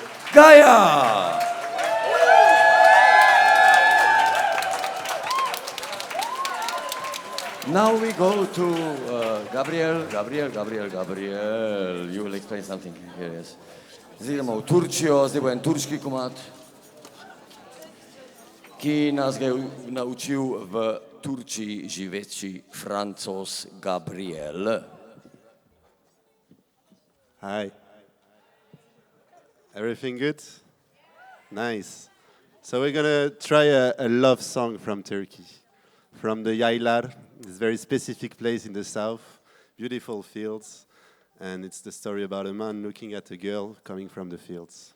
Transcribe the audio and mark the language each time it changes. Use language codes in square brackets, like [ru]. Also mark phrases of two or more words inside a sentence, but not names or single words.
[en] Gaia! Now we go to Gabriel. You will explain something here, yes. [sl] Zdaj idemo v Turčijo, zdaj bo en turški komad, ki nas ga je naučil v Turčiji živeči Francoz Gabriel. [en] Hi. Everything good? Nice. So we're gonna try a love song from Turkey, from the Yaylar, this very specific place in the south, beautiful fields, and it's the story about a man looking at a girl coming from the fields.